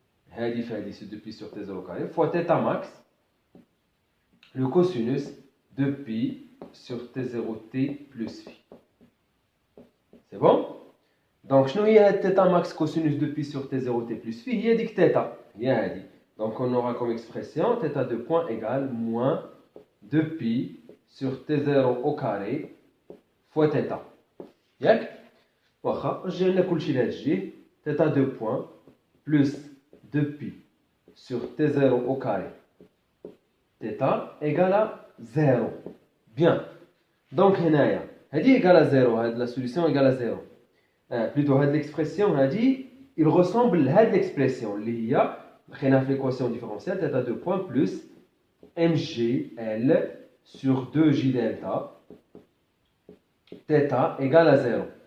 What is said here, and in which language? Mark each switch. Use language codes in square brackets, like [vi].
[fr] هذه c'est 2 pi sur T0 au carré fois θ max le cosinus de pi sur T0T plus phi. C'est bon? Donc, [ar] شنو هي هاد [fr] θ max cosinus de pi sur T0T plus phi [ar] هي ديك [fr] θ. [ar] هي هادي. [fr] Donc, on aura comme expression θ2 point égale moins 2 pi sur T0 au carré fois θ. [ar] ياك؟ واخا رجعنا كلشي لهاد الجهة. [fr] θ2 point plus 2 pi sur T0 au carré. θ égale à 0. Bien. Donc, [ar] هنايا هذه [fr] égale à 0. هذه la solution égale à 0. Plutôt هذه l'expression هذه il ressemble à l'expression [ar] اللي هي لقيناها في [fr] l'équation différentielle θ2 point plus mgl sur 2j delta θ égale à 0.